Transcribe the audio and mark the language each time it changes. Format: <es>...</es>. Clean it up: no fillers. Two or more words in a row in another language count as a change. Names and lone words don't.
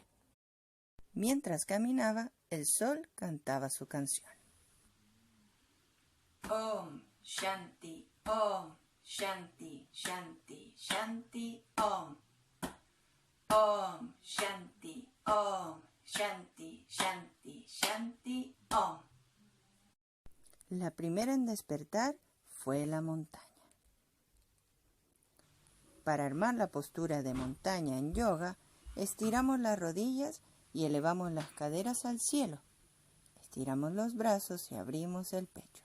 <es>Mientras caminaba, el sol cantaba su canción.</es> <sa>Om Shanti, Om Shanti, Shanti, Shanti, Om. Om Shanti, Om Shanti, Shanti, Shanti, Om.</sa> <es>La primera en despertar fue la montaña. Para armar la postura de montaña en yoga, estiramos las rodillas y elevamos las caderas al cielo. Estiramos los brazos y abrimos el pecho.</es>